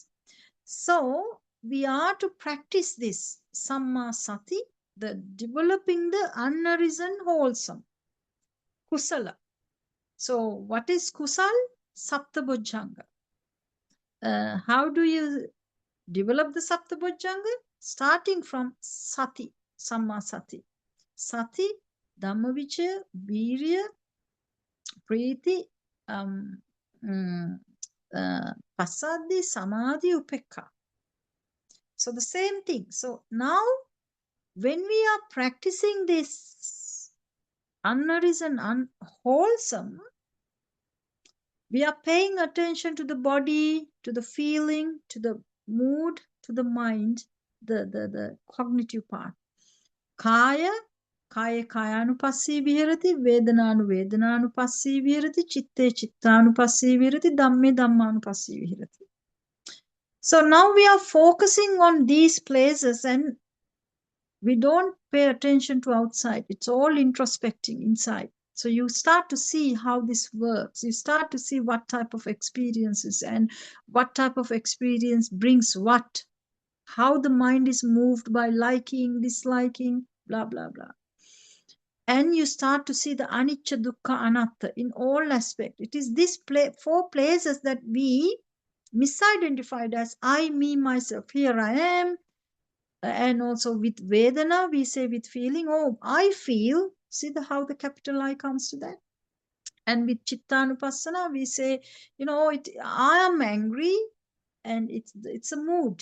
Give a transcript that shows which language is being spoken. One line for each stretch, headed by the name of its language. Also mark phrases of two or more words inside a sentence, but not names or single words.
English: So we are to practice this
Pali: Samma Sati,
English: the developing the unarisen wholesome, kusala. So what is kusal?
Pali: Sapta Bojjhanga.
English: How do you develop the
Pali: Sapta Bojjhanga?
English: Starting from
Pali: Sati, Samma Sati. Sati, Dhamma Vichaya, Virya, Priti, Pasadi, Samadhi, Upekka.
English: So the same thing. So now when we are practicing this unarisen, unwholesome, we are paying attention to the body, to the feeling, to the mood, to the mind, the cognitive part.
Pali: Kaya, kaya kayanupassī viharati, vedana vedananupassī viharati, chitte chittanupassī viharati, dhamme dhammanupassī viharati.
English: So now we are focusing on these places and we don't pay attention to outside. It's all introspecting inside. So you start to see how this works. You start to see what type of experiences and what type of experience brings what, how the mind is moved by liking, disliking, blah, blah, blah. And you start to see the
Pali: anicca, dukkha, anatta
English: in all aspects. It is these 4 places that we misidentified as I, me, myself. Here I am. And also with Vedana, we say with feeling, oh, I feel. See how the capital I comes to that. And with Chittanupassana, we say, I am angry and it's a mood.